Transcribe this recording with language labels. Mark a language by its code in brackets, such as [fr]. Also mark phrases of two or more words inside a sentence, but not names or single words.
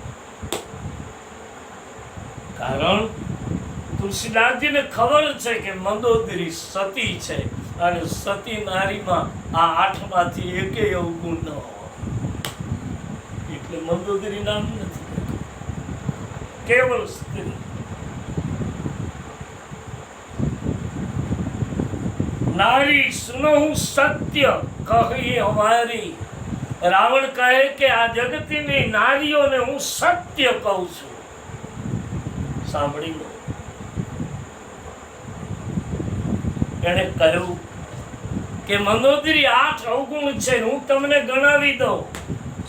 [gu] કારણ તુલસીદાસજીને ખબર છે કે મંદોદરી સતી છે અને સતી નારીમાં આ 8 માંથી એકેય અવગુણ ન હોય, એટલે મંદોદરી નામ નથી, કેવલ સ્ત્રી. [hi] नारी सुनहु सत्य कही हमारी. रावण कहे [gu] કે આ જગતની નારીઓને હું સત્ય કહું છું, સાંભળી લો. એને કહ્યું કે મંદોદરી 8 અવગુણ છે, હું તમને ગણાવી દઉં.